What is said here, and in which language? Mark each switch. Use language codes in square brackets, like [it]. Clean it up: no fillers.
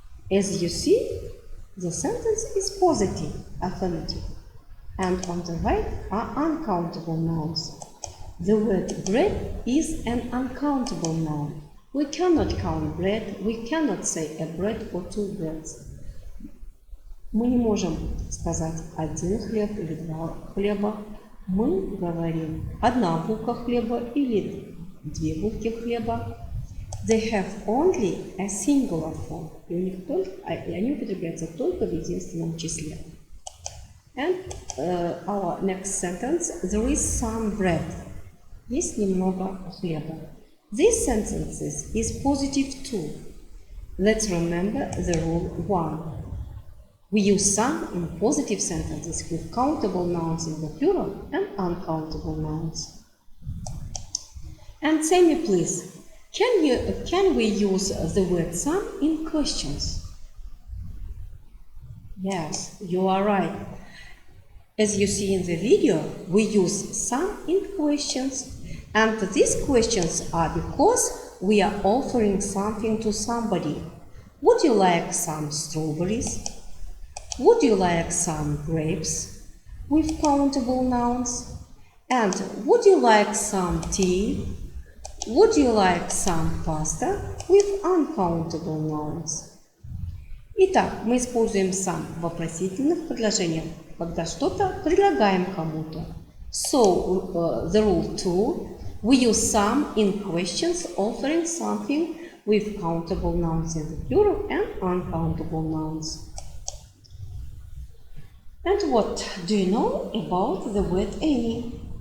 [en] As you see, the sentence is positive, affirmative, and on the right are uncountable nouns. The word bread is an uncountable noun. We cannot count bread, we cannot say a bread or 2 breads. [ru] Мы не можем сказать 1 хлеб или 2 хлеба. Мы говорим 1 булка хлеба или 2 булки хлеба. [en] They have only a singular form. [ru] И у них они употребляются только в единственном числе. [en] And our next sentence, there is some bread. [ru] Есть немного хлеба. [en] This sentence is positive too. Let's remember the rule 1. We use some in positive sentences with countable nouns in the plural and uncountable nouns. And say me please, can we use the word some in questions? Yes, you are right. As you see in the video, we use some in questions, and these questions are because we are offering something to somebody. Would you like some strawberries? Would you like some grapes? With countable nouns. And would you like some tea? Would you like some pasta? With uncountable nouns. [ru] Итак, мы используем some в вопросительных предложениях, когда что-то предлагаем кому-то. [en] So, the rule 2, we use some in questions offering something with countable nouns in the plural and uncountable nouns. And what do you know about the word any?